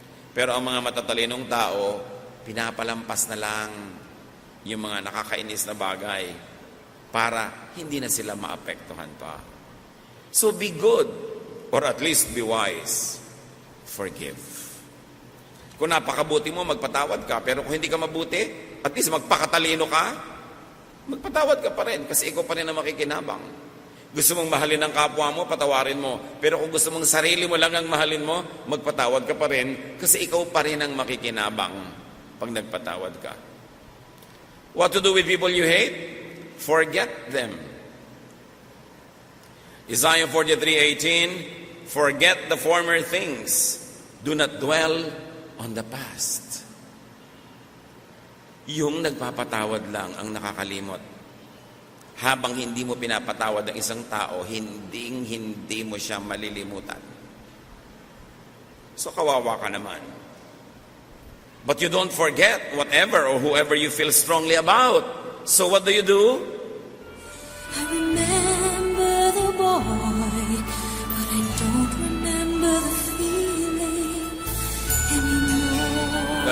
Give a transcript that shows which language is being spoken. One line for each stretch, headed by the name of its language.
Filipino: Pero ang mga matatalinong tao, pinapalampas na lang yung mga nakakainis na bagay para hindi na sila maapektuhan pa.
English: So be good, or at least be wise. Forgive.
Filipino: Kung napakabuti mo, magpatawad ka. Pero kung hindi ka mabuti, at least magpakatalino ka, magpatawad ka pa rin kasi ikaw pa rin ang makikinabang. Gusto mong mahalin ang kapwa mo, patawarin mo. Pero kung gusto mong sarili mo lang ang mahalin mo, magpatawad ka pa rin kasi ikaw pa rin ang makikinabang pag nagpatawad ka.
English: What to do with people you hate? Forget them. Isaiah 43:18, forget the former things. Do not dwell on the past.
Filipino: Yung nagpapatawad lang ang nakakalimot. Habang hindi mo pinapatawad ang isang tao, hindi mo siya malilimutan. So kawawa ka naman.
English: But you don't forget whatever or whoever you feel strongly about. So what do? I remember the boy, but I don't remember the feeling anymore.